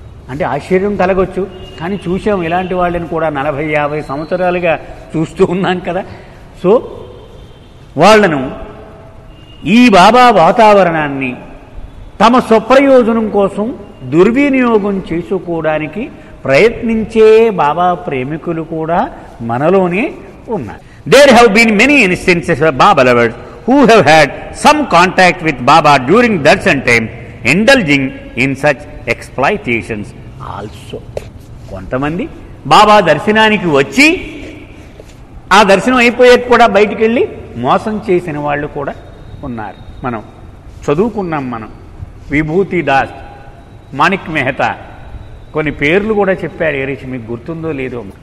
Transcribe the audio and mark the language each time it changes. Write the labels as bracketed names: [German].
[Telugu] అంటే ఆశ్చర్యం కలగొచ్చు, కానీ చూసాం ఇలాంటి వాళ్ళని కూడా 40-50 సంవత్సరాలుగా చూస్తూ ఉన్నాం కదా. సో వాళ్లను ఈ బాబా వాతావరణాన్ని తమ స్వప్రయోజనం కోసం దుర్వినియోగం చేసుకోవడానికి ప్రయత్నించే బాబా ప్రేమికులు కూడా మనలోనే ఉన్నారు. [English] There have been many instances of Baba lovers who have had some contact with Baba during darshan time, indulging in such exploitations also. [Telugu] కొంతమంది బాబా దర్శనానికి వచ్చి ఆ దర్శనం అయిపోయాక కూడా బయటికి వెళ్ళి మోసం చేసిన వాళ్ళు కూడా ఉన్నారు. మనం చదువుకున్నాం, మనం విభూతి దాస్, మాణిక్ మెహతా, కొన్ని పేర్లు కూడా చెప్పాడు ఏరీష్, మీకు గుర్తుందో లేదో.